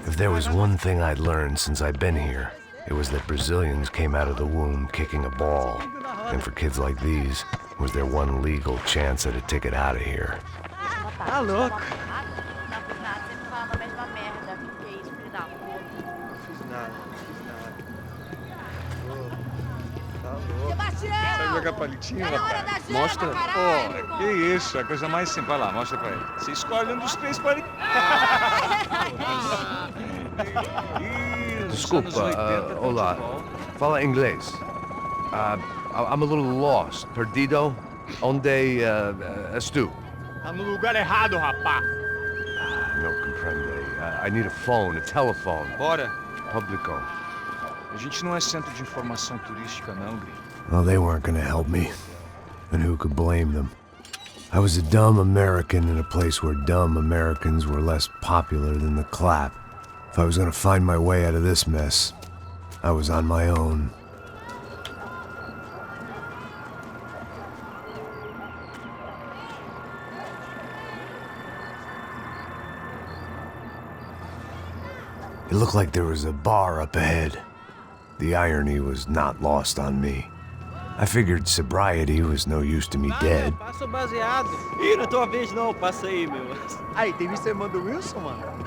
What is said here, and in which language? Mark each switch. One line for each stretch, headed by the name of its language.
English: If there was one thing I'd learned since I'd been here, it was that Brazilians came out of the womb kicking a ball. And for kids like these, was their one legal chance at a ticket out of here.
Portuguese: Tá louco. Não fiz nada, sempre falando a mesma merda. Que isso, filho da puta. Fiz nada. Tá louco. Sabe jogar palitinho, rapaz? Mostra. Pô, que isso, é a coisa mais simples. Vai lá, mostra pra ele. Você escolhe um dos três palitinhos. Desculpa, olá. Fala inglês.
English: I'm a little lost.
Portuguese: Perdido? Onde estou? Tá no lugar errado, rapá. Não compreende.
English: I need a phone, a telephone.
Portuguese: Bora. Publico. A gente não é centro de informação turística, não, gringo.
English: Well, they weren't gonna help me. And who could blame them? I was a dumb American in a place where dumb Americans were less popular than the clap. If I was gonna find my way out of this mess, I was on my own. It looked like there was a bar up ahead. The irony was not lost on me. I figured sobriety was no use to me dead.
Portuguese: Passa o baseado. Ih, não é tua vez não, passa aí, meu. Aí, tem visto a irmã do Wilson, mano?